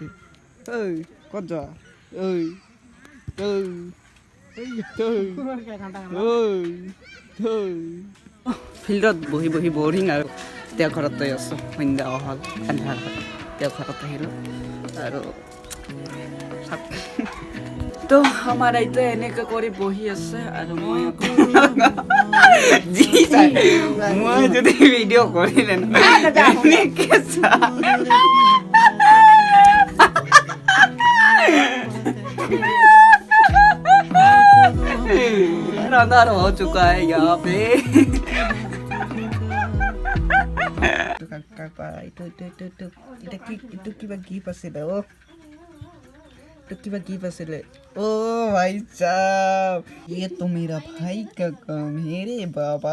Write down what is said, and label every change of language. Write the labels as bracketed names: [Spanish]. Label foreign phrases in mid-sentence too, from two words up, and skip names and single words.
[Assamese] ক'ত যোৱা? ফিল্ডত বহি বৰিং, আৰু এতিয়া ঘৰত গৈ আছোঁ। সন্ধ্যা হ'ল, আন্ধাৰ হ'ল, এতিয়া ঘৰত আহিলোঁ। আৰু তো আমাৰ আইতা এনেকৈ কৰি বহি আছে, আৰু মই যদি ভিডিঅ' কৰিলে [Hindi] अंधार हो चुका है यहाँ पे। भाई साहब ये तो मेरा भाई का काम है रे बाबा।